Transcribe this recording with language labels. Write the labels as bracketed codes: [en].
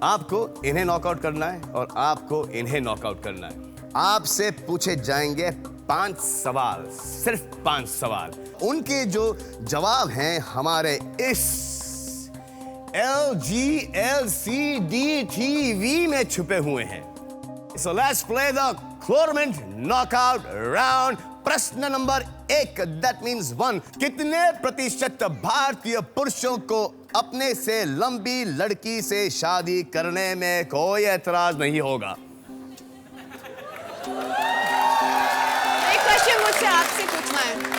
[hi] आपको इन्हें नॉकआउट करना है और आपको इन्हें नॉकआउट करना है। आपसे पूछे जाएंगे 5 सवाल, सिर्फ 5 सवाल। उनके जो जवाब हैं हमारे इस LGLCDTV में छुपे हुए हैं। [en] So let's play the tournament knockout round. [hi] प्रश्न नंबर 1, [en] that means 1. [hi] कितने प्रतिशत भारतीय पुरुषों को अपने से लंबी लड़की से शादी करने में कोई एतराज नहीं होगा? एक क्वेश्चन मुझसे आपसे पूछना है।